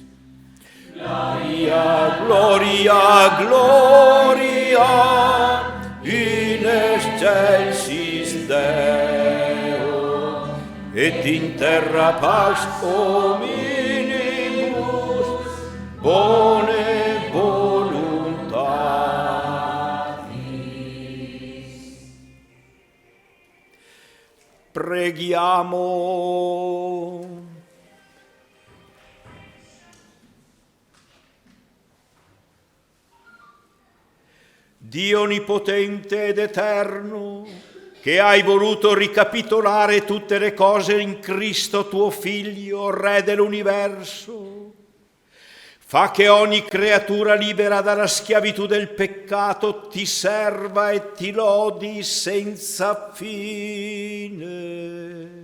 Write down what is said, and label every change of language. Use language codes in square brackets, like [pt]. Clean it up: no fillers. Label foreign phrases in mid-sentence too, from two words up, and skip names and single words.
[la] Gloria, gloria, gloria in excelsis Deo, et in terra pax hominibus bone voluntatis. [it] Preghiamo. Dio onnipotente ed eterno, che hai voluto ricapitolare tutte le cose in Cristo tuo Figlio, Re dell'universo, fa che ogni creatura libera dalla schiavitù del peccato ti serva e ti lodi senza fine.